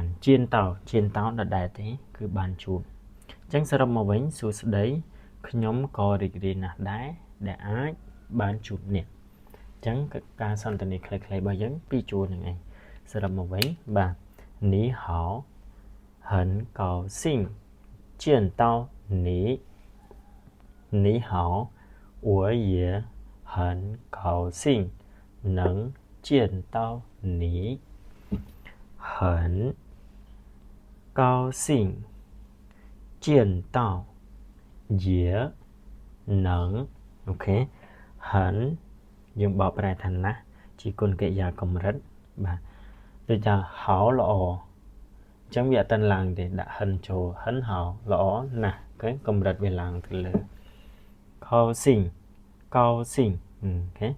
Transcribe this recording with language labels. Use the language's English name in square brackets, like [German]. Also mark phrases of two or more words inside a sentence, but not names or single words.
[Khmer] ជៀនតោដដែលទេគឺបានជួបអញ្ចឹងសរុបមកវិញសួស្តីខ្ញុំក៏រីករាយណាស់ដែរដែលអាចបានជួបអ្នកអញ្ចឹងការសន្ទនាខ្លីៗរបស់យើងពីរជួរហ្នឹងឯងសរុបមកវិញបាទនីហៅ [Chinese] 很高兴见到你你好我也很高兴能见到你很高兴见到也能 [Khmer] ok 很យើងបកប្រែថាណាស់ជាគុណកិរិយាកម្រិតបាទដូចថាហៅល្អអញ្ចឹងវាអត់ទាន់ឡើងទេដាក់ហិនចូលហិនហៅល្អណាស់អូខេកម្រិតវាឡើងទៅលើកោសិញអូខេ